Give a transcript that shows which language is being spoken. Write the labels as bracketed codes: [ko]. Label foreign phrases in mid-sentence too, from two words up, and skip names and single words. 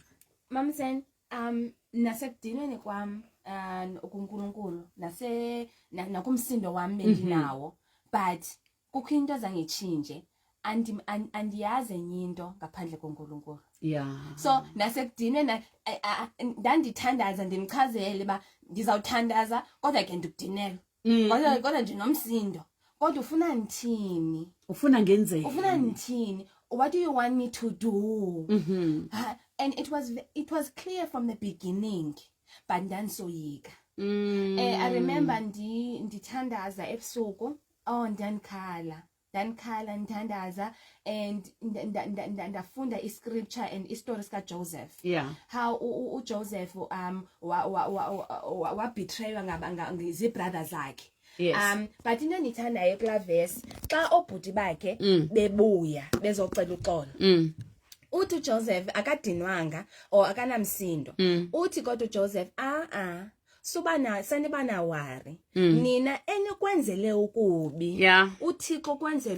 [xh] Mamsen nasekudinweni kwami uNkulunkulu nakumsindo wami bendinawo but kukho into ezangichinje andiyazi enye into ngaphandle koNkulunkulu. So nasekudinweni ndandithandaza ndimchazele ba ngizawuthandaza kodwa ke ndikudinela kodwa nje nomsindo. Kodwa ufuna ngithini? Ufuna ngenzeni? Ufuna ngithini? [en] What do you want me to do? And it was clear from the beginning but ndandisoyika. I remember [xh] ndithandaza ebusuku ndandikhala ndithandaza and ndafunda iscripture and istory sika Joseph. How uJoseph wa betraywa ngizibrothers zakhe. But into endithandayo kula verse xa obhuti bakhe bebuya bezocela uxolo uthi uJoseph akadinwanga or akanamsindo uthi kodwa uJoseph sanibana wari nina enikwenzele ukubi uThixo kwenzele